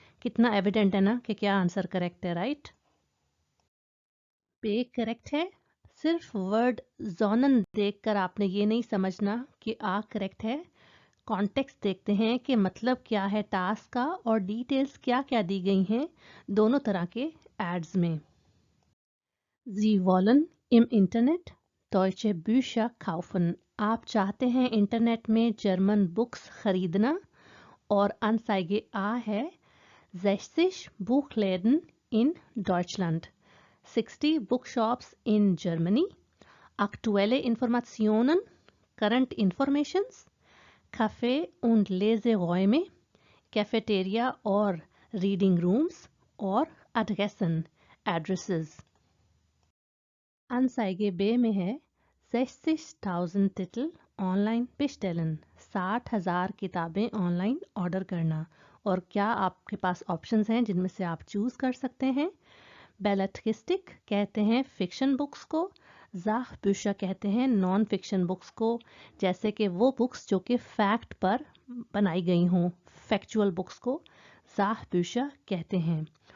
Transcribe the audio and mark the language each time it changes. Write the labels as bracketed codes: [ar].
[hi] कितना एविडेंट है ना कि क्या आंसर करेक्ट है, राइट? बे करेक्ट है। सिर्फ वर्ड जोनन देखकर आपने ये नहीं समझना कि आ करेक्ट है। कॉन्टेक्स्ट देखते हैं कि मतलब क्या है टास्क का, और डिटेल्स क्या क्या दी गई हैं दोनों तरह के एड्स में। [de] Sie wollen im Internet deutsche Bücher kaufen. [hi] आप चाहते हैं इंटरनेट में जर्मन बुक्स खरीदना, और [de] Anzeige A है 60 Buchläden in Deutschland, [en] 60 bookshops in Germany, [de] aktuelle Informationen, [en] current informations, [de] Café und Leseräume, Cafeteria और Reading rooms, और Adressen, addresses। [hi] Anzeige B में है [de] 60,000 Titel online bestellen, [hi] 60,000 किताबें ऑनलाइन ऑर्डर करना। और क्या आपके पास ऑप्शंस हैं जिनमें से आप चूज कर सकते हैं। बेलेट्रिस्टिक कहते हैं फिक्शन बुक्स को, ज़ाखबुशा कहते हैं नॉन फिक्शन बुक्स को, जैसे कि वो बुक्स जो कि फैक्ट पर बनाई गई हों, फैक्चुअल बुक्स को ज़ाखबुशा कहते हैं।